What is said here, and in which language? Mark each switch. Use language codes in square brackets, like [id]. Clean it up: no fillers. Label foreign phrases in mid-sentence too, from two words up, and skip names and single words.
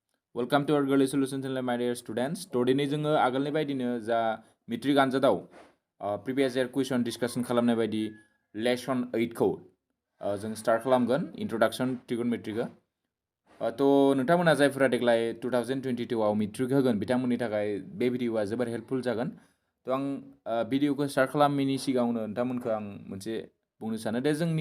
[en] Welcome to our Girly Solutions channel, my dear students. [brx] Today जोङो आगोलनि बायदिनो जा मेट्रिक आनजादाव [en] previous year question discussion [brx] खालामनाय बायदि लेसन 8 खौ जों स्टार्ट खालामगोन [en] introduction trigonometrykhou [brx] तो नोंथांमोना जायफोरा देग्लाय 2022 आव मेट्रिक होगोन बिथांमोननि थाखाय बे भिडिअआ जोबोर हेल्पफुल जागोन तो आं भिडिअखौ स्टार्ट खालामनायनि सिगाङावनो नोंथांमोनखौ आं मोनसे बुंनो सानो दे जोंनि